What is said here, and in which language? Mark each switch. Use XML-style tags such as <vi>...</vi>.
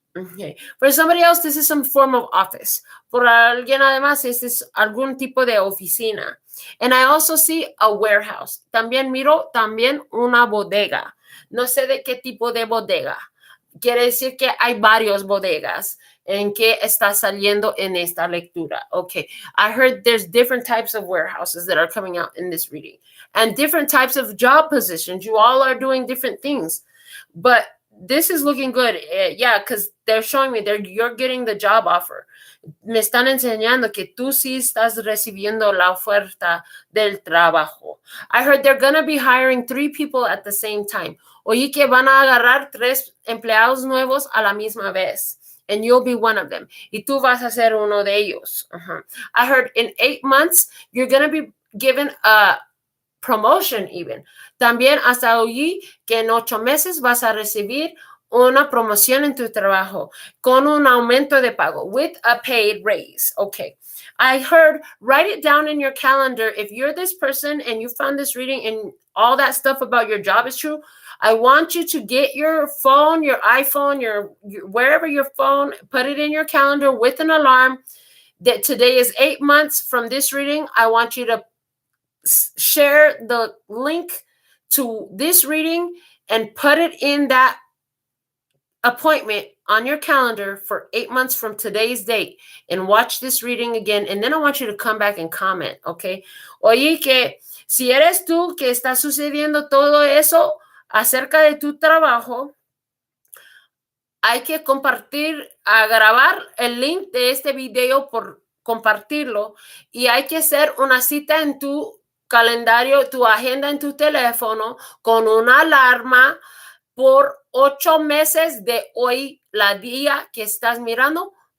<en>Okay. For somebody else, this is some form of office.</en> <es>Por alguien además, este es algún tipo de oficina.</es> <en>And I also see a warehouse.</en> <es>También miro una bodega. No sé de qué tipo de bodega. Quiere decir que hay varias bodegas en que está saliendo en esta lectura.</es> <en>Okay, I heard there's different types of warehouses that are coming out in this reading and different types of job positions. You all are doing different things, but this is looking good. Yeah, because they're showing me you're getting the job offer.</en> <es>Me están enseñando que tú sí estás recibiendo la oferta del trabajo.</es> <en>I heard they're going to be hiring 3 people at the same time.</en> <es>Oye, que van a agarrar 3 empleados nuevos a la misma vez.</es> <en>And you'll be one of them.</en> <es>Y tú vas a ser uno de ellos.</es> <en>I heard in 8 months, you're going to be given a promotion even.</en> <es>También hasta oí que en 8 meses vas a recibir una promoción en tu trabajo con un aumento de pago</es> <en>with a paid raise. Okay. I heard, write it down in your calendar. If you're this person and you found this reading and all that stuff about your job is true, I want you to get your phone, your iPhone, your wherever your phone, put it in your calendar with an alarm that today is 8 months from this reading. I want you to share the link to this reading and put it in that appointment on your calendar for 8 months from today's date and watch this reading again. And then I want you to come back and comment, okay?</en> <es>Oye, que si eres tú que está sucediendo todo eso acerca de tu trabajo, hay que compartir, a grabar el link de este video por compartirlo y hay que hacer una cita en tu calendario, tu agenda en tu teléfono con una alarma por 8 meses de hoy, la día que estás mirando.</es>